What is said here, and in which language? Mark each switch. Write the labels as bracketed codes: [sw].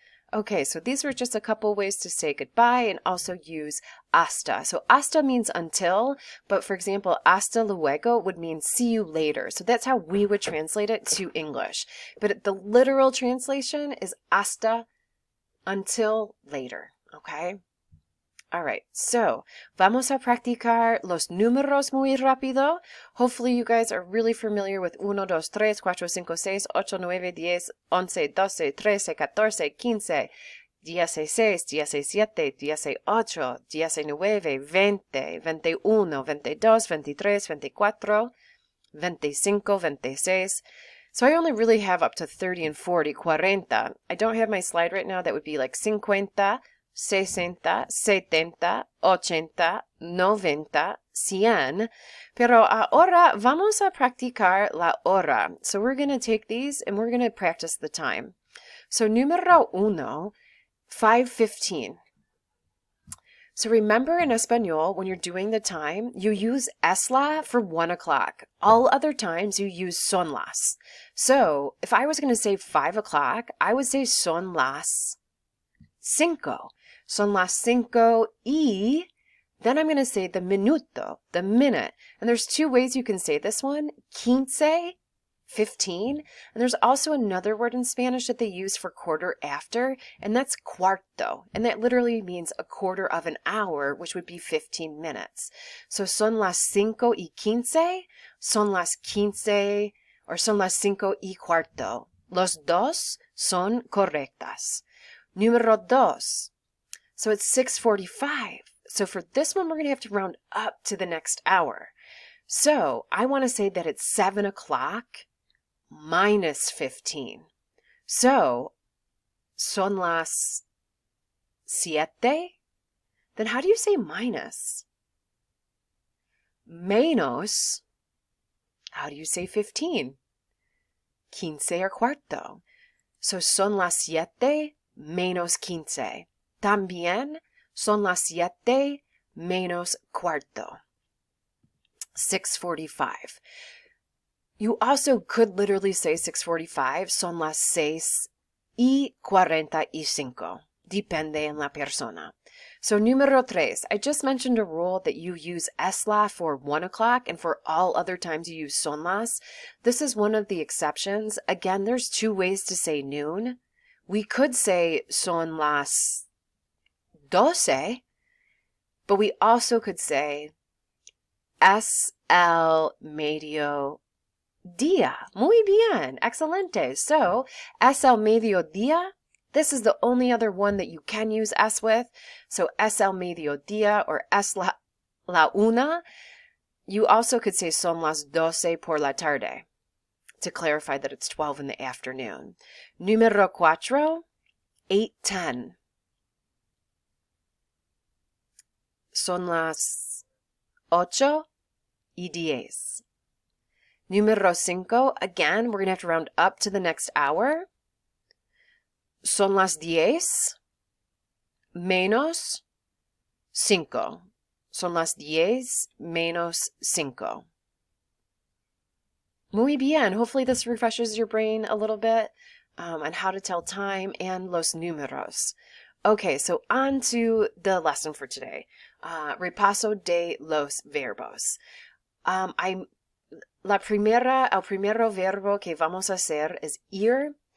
[en] Okay, so these were just a couple ways to say goodbye and also use hasta. So hasta means until, but for example, hasta luego would mean see you later. So that's how we would translate it to English. But the literal translation is hasta, until later, okay? All right, so [es] vamos a practicar los números muy rápido. [en] Hopefully you guys are really familiar with 1, 2, 3, 4, 5, 6, 8, 9, 10, 11, 12, 13, 14, 15, 16, 17, 18, 19, 20, 21, 22, 23, 24, 25, 26. So I only really have up to 30 and 40, 40. I don't have my slide right now. That would be like 50, 60, 70, 80, 90, 100. [es] Pero ahora vamos a practicar la hora. [en] So we're going to take these and we're going to practice the time. So número 1, 5:15. So remember in Espanol, when you're doing the time, you use es la for 1 o'clock. All other times you use son las. So if I was going to say 5 o'clock, I would say [es] son las 5. Son las 5 y [en] then I'm going to say the minuto, the minute. And there's two ways you can say this one. 15, 15. And there's also another word in Spanish that they use for quarter after, and that's cuarto. And that literally means a quarter of an hour, which would be 15 minutes. [es] So son las 5:15, son las 15, or son las 5:15. Los dos son correctas. Número 2. [en] So it's 6:45. So for this one, we're going to have to round up to the next hour. So I want to say that it's 7 o'clock minus 15. [es] So, son las 7? [en] Then how do you say minus? [es] Menos. [en] How do you say 15? 15 or cuarto. [es] So son las 7 menos 15. También son las 7 menos cuarto. [en] 6:45. You also could literally say 6:45, [es] son las 6:45. Depende en la persona. [en] So número 3, I just mentioned a rule that you use es la for 1 o'clock and for all other times you use son las. This is one of the exceptions. Again, there's two ways to say noon. We could say [es] son las 12, [en] but we also could say [es] es el mediodía. Muy bien. Excelente. So, es el mediodía. [en] This is the only other one that you can use es with. [es] So, es el mediodía or es la una. [en] You also could say [es] son las 12 por la tarde [en] to clarify that it's 12 in the afternoon. [es] Número 4, 8:10. Son las 8:10. [en] Número 5, again, we're going to have to round up to the next hour. [es] Son las 10 menos 5. Son las 10 menos 5. Muy bien. [en] Hopefully this refreshes your brain a little bit on how to tell time and los números. Okay, so on to the lesson for today. [es] Repaso de los verbos. El primero verbo que vamos a hacer is ir.